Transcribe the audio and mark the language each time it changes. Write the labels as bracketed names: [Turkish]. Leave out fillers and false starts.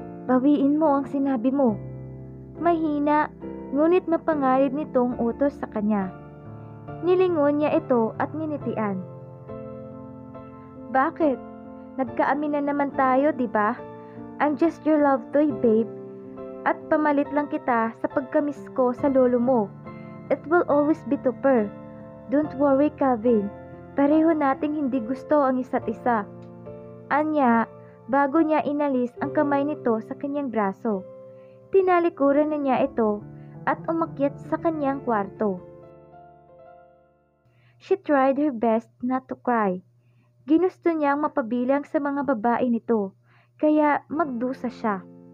[Filipino] Bawiin mo ang sinabi mo. Mahina, ngunit mapangalid nitong utos sa kanya. Nilingon niya ito at nginitian. Bakit? Nagkaamin na naman tayo, di ba? [English] I'm just your love toy, babe. [Filipino] At pamalit lang kita sa pagkamis ko sa lolo mo. [English] It will always be Tupper. Don't worry, Calvin. [Filipino] Pareho nating hindi gusto ang isa't isa. Anya, bago niya inalis ang kamay nito sa kanyang braso. Tinalikuran na niya ito at umakyat sa kanyang kwarto. [English] She tried her best not to cry. [Filipino] Ginusto niyang mapabilang sa mga babae nito, kaya magdusa siya.